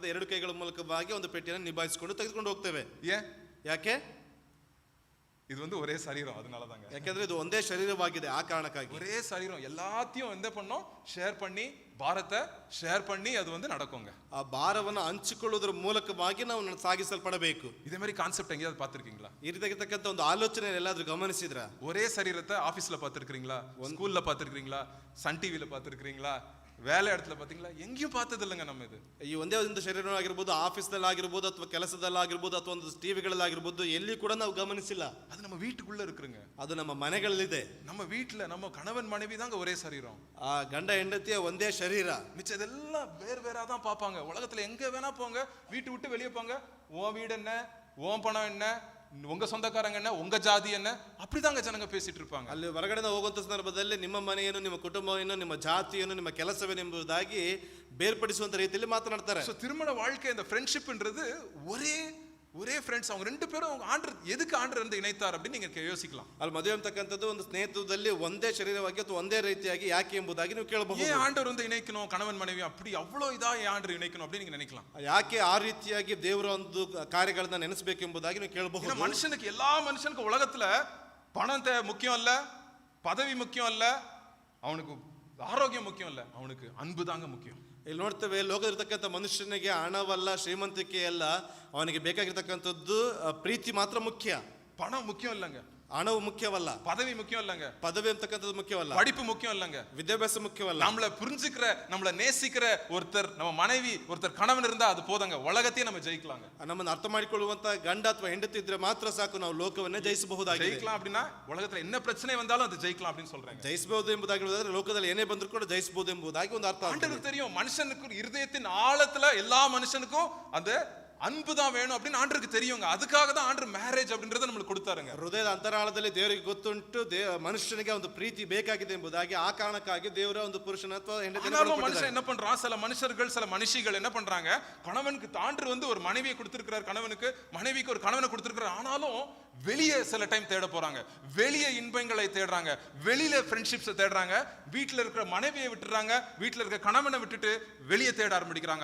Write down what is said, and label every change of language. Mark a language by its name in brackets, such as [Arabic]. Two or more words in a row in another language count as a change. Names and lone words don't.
[Kannada] ಎರಡು ಕೈಗಳ ಮೂಲಕವಾಗಿ ಒಂದು ಪೆಟ್ಟಿಯನ್ನು ನಿಭಾಯಿಸಿಕೊಂಡು ತೆಗೆದುಕೊಂಡು ಹೋಗ್ತೇವೆ. ಯಾಕೆ? [Tamil] இது வந்து ஒரே சரீரம், அதனாலதாங்க. [Kannada] ಯಾಕಂದ್ರೆ ಇದು ಒಂದೇ ಶರೀರವಾಗಿದೆ, ಆ ಕಾರಣಕ್ಕಾಗಿ [Tamil] ஒரே சரீரம், எல்லாத்தையும் என்ன பண்ணோம், ஷேர் பண்ணி ಭಾರத்தை ஷேர் பண்ணி அது வந்து நடக்குங்க. [Kannada] ಆ ಭಾರವನ್ನು ಹಂಚಿಕೊಳ್ಳುವುದರ ಮೂಲಕವಾಗಿ ನಾವು ಸಾಗಿಸಲ್ಪಡಬೇಕು. [Tamil] இதே மாதிரி ಕಾನ್ಸೆಪ್ಟ್ எங்கேயாவது பார்த்திருக்கீங்களா? [Kannada] ಈ ರೀತಿಯಾಗಿರ್ತಕ್ಕಂಥ ಒಂದು ಆಲೋಚನೆ ಎಲ್ಲಾದ್ರೂ ಗಮನಿಸಿದ್ರ? [Tamil] ஒரே சரீரத்தை ஆபீஸ்ல பார்த்திருக்கீங்களா, ஸ்கூல்ல பார்த்திருக்கீங்களா, சன் டிவில பார்த்திருக்கீங்களா, வேலை இடத்துல பாத்தீங்களா? எங்கேயும் பார்த்தது இல்லைங்க நம்ம இது. [Kannada] ಈ ಒಂದೇ ಒಂದು ಶರೀರವಾಗಿರ್ಬೋದು, ಆಫೀಸ್ದಲ್ಲಿ ಆಗಿರ್ಬೋದು, ಅಥವಾ ಕೆಲಸದಲ್ಲಿ ಆಗಿರ್ಬೋದು, ಅಥವಾ ಒಂದು ಟಿವಿಗಳಲ್ಲಿ ಆಗಿರ್ಬೋದು, ಎಲ್ಲಿ ಕೂಡ ನಾವು ಗಮನಿಸಿಲ್ಲ. [Tamil] அது நம்ம வீட்டுக்குள்ள இருக்குங்க, [Kannada] ಅದು ನಮ್ಮ ಮನೆಗಳಲ್ಲಿದೆ. [Tamil] நம்ம வீட்டுல நம்ம கணவன் மனைவி தாங்க ஒரே சரீரம். [Kannada] ಆ ಗಂಡ ಹೆಂಡತಿಯ ಒಂದೇ ಶರೀರ. [Tamil] மிச்சதெல்லாம் வேறு வேறா தான் பார்ப்பாங்க. உலகத்துல எங்க வேணா போங்க, வீட்டு விட்டு வெளியே போங்க, உன் வீடு என்ன, உன் பணம் என்ன, உங்க சொந்தக்காரங்க என்ன, உங்க ஜாதி என்ன, அப்படிதாங்க ಜನங்க பேசிட்டு இருப்பாங்க. [Kannada] ಅಲ್ಲಿ ಹೊರಗಡೆ ಹೋಗುವಂತ ಸಂದರ್ಭದಲ್ಲಿ ನಿಮ್ಮ ಮನೆಯನ್ನು, ನಿಮ್ಮ ಕುಟುಂಬವನ್ನು, ನಿಮ್ಮ ಜಾತಿಯನ್ನು, ನಿಮ್ಮ ಕೆಲಸವೇನೆಂಬುದಾಗಿ ಬೇರ್ಪಡಿಸುವಂತ ರೀತಿಯಲ್ಲಿ ಮಾತನಾಡ್ತಾರೆ. [Tamil] சோ திருமண வாழ்க்கை, இந்த ஃப்ரெண்ட்ஷிப்ன்றது ஒரே ஃப்ரெண்ட்ஸ், அவங்க ரெண்டு பேரும் அவங்க ஆண்டர் எதுக்கு ஆண்டர் வந்து இணைத்தார் அப்படின்னு நீங்க யோசிக்கலாம். [Kannada] ಅಲ್ಲಿ ಮದುವೆ ಅಂತಕ್ಕಂಥದ್ದು ಒಂದು ಸ್ನೇಹಿತದಲ್ಲಿ ಒಂದೇ ಶರೀರವಾಗಿ ಅಥವಾ ಒಂದೇ ರೀತಿಯಾಗಿ ಯಾಕೆ ಎಂಬುದಾಗಿ ನೀವು ಕೇಳಬಹುದು. [Tamil] ஏன் ஆண்டவர் வந்து இணைக்கணும் கணவன் மனைவி, அப்படி அவ்வளோ இதா ஆண்டர் இணைக்கணும் அப்படின்னு நீங்க நினைக்கலாம். [Kannada] ಯಾಕೆ ಆ ರೀತಿಯಾಗಿ ದೇವರ ಒಂದು ಕಾರ್ಯಗಳನ್ನ ನೆನೆಸಬೇಕೆಂಬುದಾಗಿ ನೀವು ಕೇಳಬಹುದು. [Tamil] மனுஷனுக்கு, எல்லா மனுஷனுக்கும் உலகத்துல பணம் முக்கியம் இல்ல, பதவி முக்கியம் இல்ல, அவனுக்கு ஆரோக்கியம் முக்கியம் இல்ல, அவனுக்கு அன்பு தாங்க முக்கியம். [Kannada] ಇಲ್ಲಿ ನೋಡ್ತೇವೆ, ಲೋಕದಲ್ಲಿರ್ತಕ್ಕಂಥ ಮನುಷ್ಯನಿಗೆ ಹಣವಲ್ಲ, ಶ್ರೀಮಂತಿಕೆ ಅಲ್ಲ, ಅವನಿಗೆ ಬೇಕಾಗಿರ್ತಕ್ಕಂಥದ್ದು ಪ್ರೀತಿ ಮಾತ್ರ ಮುಖ್ಯ. [Tamil] பணம் முக்கியம் இல்லைங்க, [Kannada] ಹಣವು ಮುಖ್ಯವಲ್ಲ, [Tamil] பதவி முக்கியம் இல்லைங்க, [Kannada] ಪದವಿ ಅಂತಕ್ಕಂಥದ್ದು ಮುಖ್ಯವಲ್ಲ, [Tamil] படிப்பு முக்கியம் இல்லைங்க, [Kannada] ವಿದ್ಯಾಭ್ಯಾಸ ಮುಖ್ಯವಲ್ಲ. [Tamil] நம்மள புரிஞ்சுக்கிற, நம்மள நேசிக்கிற ஒருத்தர், நம்ம மனைவி, ஒருத்தர் கணவன் இருந்தா அது போதாங்க, உலகத்தையே நம்ம ஜெயிக்கலாங்க. [Kannada] ನಮ್ಮನ್ನು ಅರ್ಥ ಮಾಡಿಕೊಳ್ಳುವಂತ ಗಂಡ ಅಥವಾ ಹೆಂಡತಿ ಇದ್ರೆ ಮಾತ್ರ ಸಾಕು, ನಾವು ಲೋಕವನ್ನೇ ಜಯಿಸಬಹುದಾಗಿದೆ. [Tamil] ஜெயிக்கலாம் அப்படின்னா உலகத்துல என்ன பிரச்சனை வந்தாலும் அது ஜெயிக்கலாம் அப்படின்னு சொல்றாங்க. [Kannada] ಜಯಿಸಬಹುದು ಎಂಬುದಾಗಿ ಹೇಳಿದ್ರೆ ಲೋಕದಲ್ಲಿ ಏನೇ ಬಂದರೂ ಕೂಡ ಜಯಿಸಬಹುದು ಎಂಬುದಾಗಿ ಒಂದು ಅರ್ಥ. [Tamil] ஆண்டவருக்கு தெரியும், மனுஷனுக்கு இருதயத்தின் ஆழத்துல எல்லா மனுஷனுக்கும் அந்த அன்பு தான் வேணும் அப்படின்னு ஆண்டருக்கு தெரியுங்க. அதுக்காக தான் ஆண்டர் மேரேஜ் அப்படின்றத நம்மளுக்கு கொடுத்தாருங்க. [Kannada] ಹೃದಯದ ಅಂತರಾಳದಲ್ಲಿ ದೇವರಿಗೆ ಗೊತ್ತುಂಟು, ಮನುಷ್ಯನಿಗೆ ಒಂದು ಪ್ರೀತಿ ಬೇಕಾಗಿದೆ ಎಂಬುದಾಗಿ, ಆ ಕಾರಣಕ್ಕಾಗಿ ದೇವರ ಒಂದು ಪುರುಷನ ಅಥವಾ ಹೆಂಡತಿಯನ್ನು [Tamil] மனுஷன் என்ன பண்றான், சில மனுஷர்கள் சில மனுஷிகள் என்ன பண்றாங்க, கணவனுக்கு ஆண்டர் வந்து ஒரு மனைவியை கொடுத்திருக்கிறார், கணவனுக்கு மனைவிக்கு ஒரு கணவனை கொடுத்திருக்கிறார், ஆனாலும் வெளியே சில டைம் தேட போறாங்க, வெளியே இன்பங்களை தேடுறாங்க, வெளியில ஃப்ரெண்ட்ஷிப்ஸை தேடுறாங்க, வீட்டுல இருக்கிற மனைவியை விட்டுறாங்க, வீட்டுல இருக்கிற கணவனை விட்டுட்டு வெளியே தேட ஆரம்பிக்கிறாங்க.